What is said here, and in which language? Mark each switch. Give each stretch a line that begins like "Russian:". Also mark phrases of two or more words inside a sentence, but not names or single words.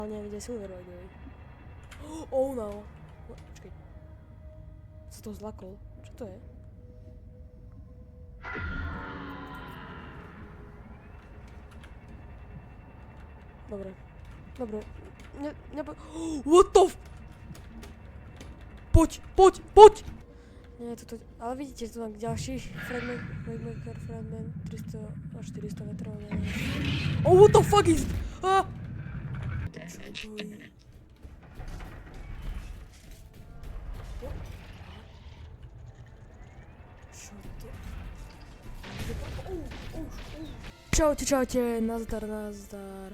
Slovak: Ale neviem, kde je Silver,
English: by the way. Oh no.
Slovak: Počkej. Sa to zlakol. Čo to je? Dobre. Dobre.
English: What the f...
Slovak: Poď, poď, poď! Nie, toto... Ale vidíte, že tu mám ďalší fragment, fragment 300 a 400 metrov.
English: Oh, what the fuck is...
Slovak: Ah! Čo to je? Čo to? Čaute, čaute, nazdar, nazdar.